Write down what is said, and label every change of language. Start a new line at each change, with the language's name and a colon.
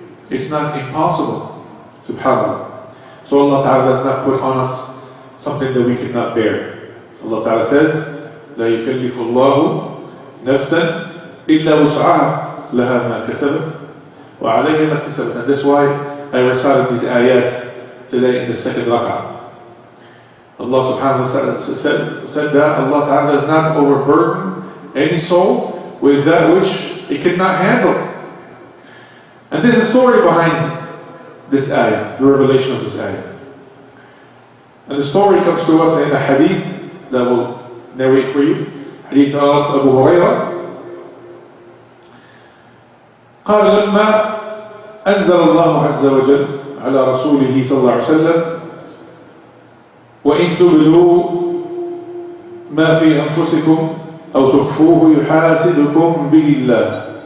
English: It's not impossible. Subhanallah. So Allah Ta'ala does not put on us something that we cannot bear. Allah Ta'ala says,
Arabic: لا يكلف الله نفسا إلا وسعها لها ما كسبت وعليها ما اكتسبت.
English: And that's why I recited these ayat today in the second rak'ah. Allah subhanahu wa ta'ala said that Allah Ta'ala does not overburden any soul with that which it cannot handle. And there's a story behind this ayah, the revelation of this ayah. And the story comes to us in a hadith that will narrate for you. Hadith of Abu Hurairah.
Arabic: قال لما أنزل الله عز وجل على رسوله صلى الله عليه وسلم وإن تبدوا ما في أنفسكم أو تخفوه يحاسبكم به الله.